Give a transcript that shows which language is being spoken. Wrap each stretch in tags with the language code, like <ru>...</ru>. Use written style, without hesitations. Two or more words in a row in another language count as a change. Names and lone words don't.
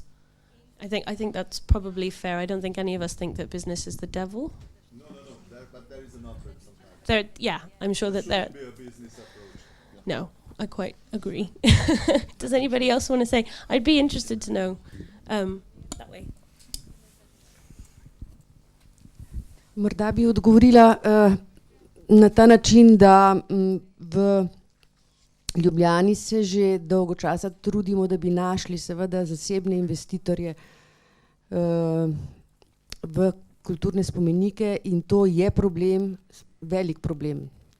<en>I think that's probably fair. I don't think any of us think that business is the devil. No, but there is an option sometimes. Yeah, I'm sure that there. Should be a business approach. Yeah. No, I quite agree. Does anybody else want to say? I'd be interested to know. That way.</en> <sl>Morda bi odgovorila na ta način, da v Ljubljani se že dolgo časa trudimo, da bi našli seveda zasebne investitorje v kulturne spomenike, in to je problem, velik problem.</sl>